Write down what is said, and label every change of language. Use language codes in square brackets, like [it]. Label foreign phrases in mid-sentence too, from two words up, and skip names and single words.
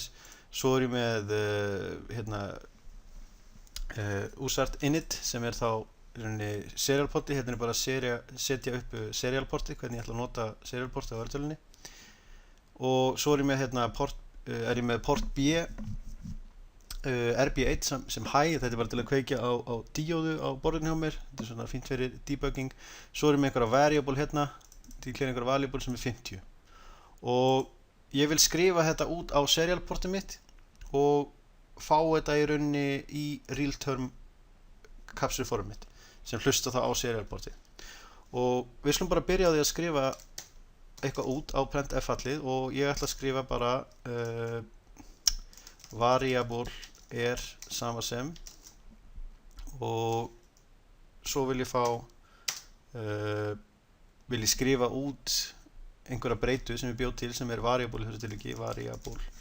[is] Svo er ég með usart init sem er þá í rauninni serialporti, hérna er bara að setja upp serialporti, hvernig ég ætla að nota serialporti á örtölunni og svo er ég með port B RB1 sem high, þetta er bara til að kveikja á díóðu á borðinu hjá mér, þetta er svona fínt fyrir debugging. Svo er ég með einhverja variable hérna, til að klera einhverja variable sem er 50 og ég vil skrifa þetta út á serialportið mitt og fá þetta í rauninni í [en] real term capture format [is] sem hlusta þá á serialportið og við skulum bara byrja á því að skrifa eitthvað út á printf fallið og ég ætla að skrifa bara variable er sama sem og svo vil ég skrifa út einhverja breytu sem ég bjó til sem er variable í þessu tilviki, variable